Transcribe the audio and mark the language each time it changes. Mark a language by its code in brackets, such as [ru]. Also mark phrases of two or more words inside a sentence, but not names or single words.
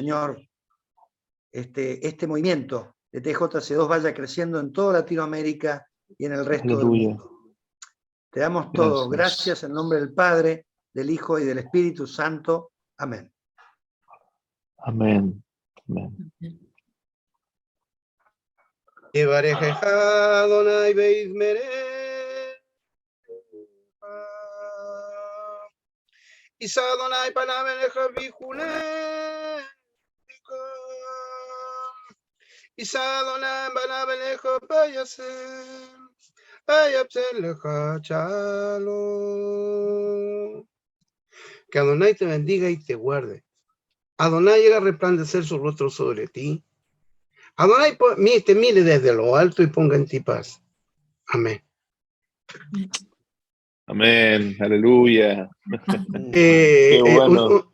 [es] Señor, este movimiento de TJC2 vaya creciendo en toda Latinoamérica y en el resto del Aleluya. mundo. Te damos todo. Gracias en nombre del Padre, del Hijo y del Espíritu Santo. Amén. Amén. Amén. [he] יברכך אדוני ויזמרך, יישא אדוני פניו אליך ויחונך, יישא אדוני פניו אליך ויבשר לך שלום. [es] Que Adonai te bendiga y te guarde. Adonai haga resplandecer su rostro sobre ti. Adonai te mire desde lo alto y ponga en ti paz. Amén. Amén. Aleluya. Bueno.